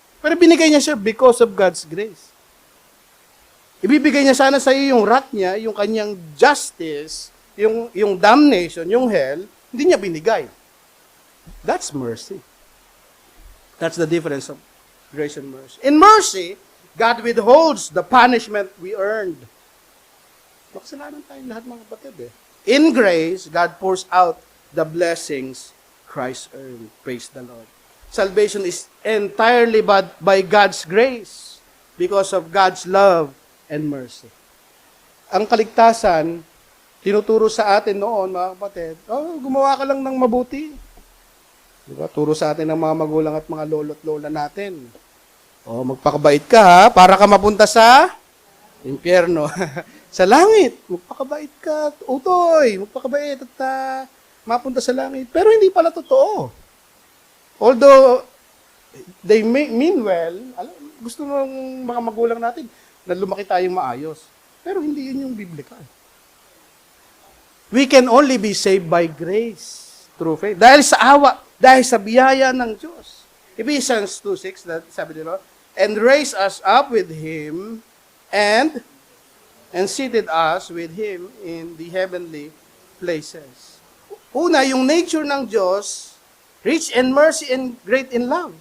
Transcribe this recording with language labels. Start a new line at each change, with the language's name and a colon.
Filipino: Pero binigay niya siya
English: because of God's grace.
Filipino: Ibibigay niya sana sa iyo yung wrath niya, yung kanyang justice, yung damnation, yung hell, hindi niya binigay.
English: That's mercy. That's the difference of grace and mercy. In mercy, God withholds the punishment we earned.
Filipino: Makasalanan tayong lahat mga kapatid eh.
English: In grace, God pours out the blessings Christ earned. Praise the Lord. Salvation is entirely by God's grace because of God's love and mercy.
Filipino: Ang kaligtasan, tinuturo sa atin noon, mga kapatid, gumawa ka lang ng mabuti. Diba? Turo sa atin ng mga magulang at mga lolo't lola natin. Magpakabait ka ha, para ka mapunta sa impyerno. Sa langit, magpakabait ka, utoy, magpakabait at mapunta sa langit. Pero hindi pala totoo.
English: Although, they mean well,
Filipino: gusto ng mga magulang natin na lumaki tayong maayos. Pero hindi yun yung biblical.
English: We can only be saved by grace through faith.
Filipino: Dahil sa awa, dahil sa biyaya ng Diyos.
English: Ephesians 2:6, that
Filipino: sabi nila,
English: and raise us up with Him and seated us with Him in the heavenly places.
Filipino: Una, yung nature ng Diyos,
English: rich in mercy and great in love.